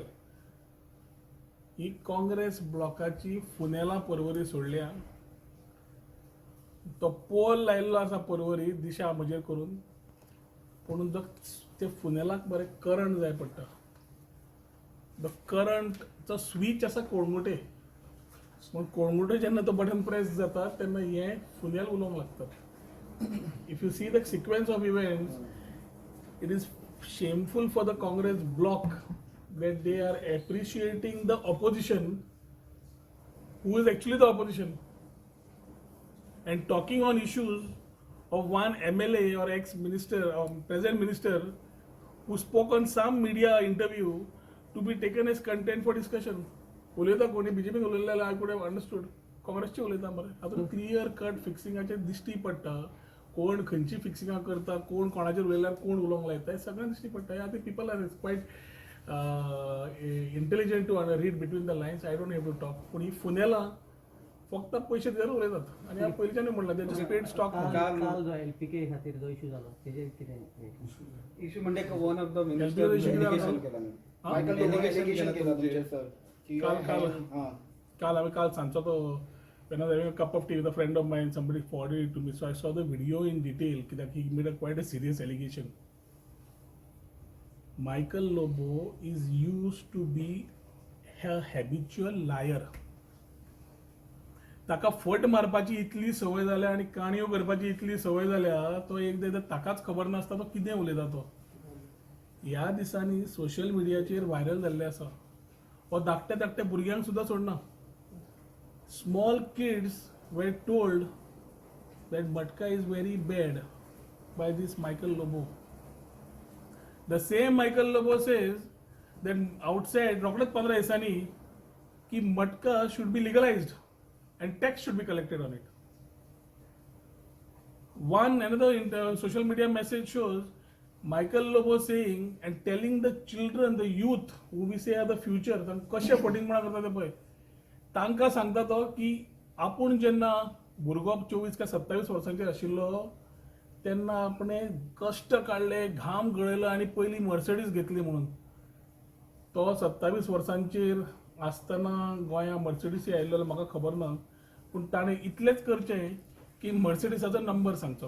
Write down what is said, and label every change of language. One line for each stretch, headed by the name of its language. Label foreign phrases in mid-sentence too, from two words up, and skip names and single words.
Konkani: ही काँग्रेस ब्लॉकाची फुनेलां परवरी सोडल्या तो पोल लायिल्लो आसा परवरी दिशा म्हजेर करून पूण जो ते फुनेलाक बरें करंट जाय पडटा द करंटचो स्विच आसा कोळंगुटे पूण कोळंगुटे जेन्ना तो
English: button press
Konkani: जाता तेन्ना हें फुनेल उलोवंक लागता.
English: If you see the sequence of events it is shameful for the Congress bloc that they are appreciating the opposition who is actually the opposition and talking on issues of one MLA or ex-minister or present minister who spoke on some media interview to be taken as content for discussion.
Konkani: उलयता कोणी BJP उलयलें
English: I could have understood.
Konkani: काँग्रेसचे उलयता मरे हातून
English: clear cut
Konkani: फिक्सिंगाचेर दिश्टी पडटा कोण खंयची फिक्सिंगां करता कोण कोणाचेर उलयल्यार कोण उलोवंक लायता हें सगळें दिश्टी पडटा.
English: I think people are quite intelligent to read between the lines I don't have to talk
Konkani: पूण ही फुनेलां फक्त पयशे दिल्यार उलयतात आनी हांव पयलींच्यानूय म्हणलां ते
English: just paid stock.
Konkani: काल जो LPK खातीर जो इशू जालो तेजेर कितें
English: इशू म्हणजे one of the मिनिस्टर
Konkani: डेलिगेशन केला मायकल डेलिगेशन केला तुमचे सर काल हांवें काल सांजचो तो
English: when I was having a cup of tea with a friend of mine, somebody forwarded it to me. So I saw the video in detail that he made quite a serious allegation. Michael Lobo is used to be a habitual liar.
Konkani: ताका फट मारपाची इतली संवय जाल्या आनी काणयो करपाची इतली संवय जाल्या तो एकदां ताकाच खबर नासता तो कितें उलयता तो. ह्या दिसांनी सोशल मिडियाचेर व्हायरल जाल्लें आसा हो धाकट्या धाकट्या भुरग्यांक सुद्दां सोडना.
English: Small kids were told that Matka is very bad by this Michael Lobo. The same Michael Lobo says that outside
Konkani: रोखडेच 15 दिसांनी
English: की Matka should be legalized and tax should be collected on it. Another social media message shows Michael Lobo saying and telling the children, the youth who we say are the future,
Konkani: कशे फटींग म्हणा करता ते पळय तांकां सांगता तो की आपूण जेन्ना भुरगो 24 काय 27 वर्सांचेर आशिल्लो तेन्ना आपणें कश्ट काडले घाम गळयलो आनी पयलीं मर्सडीज घेतली म्हणून तो 27 वर्सांचेर आसतना गोंयांत मर्सडीसी आयिल्लो म्हाका खबर ना पूण ताणें इतलेंच करचें की मर्सडीसाचो नंबर सांगचो.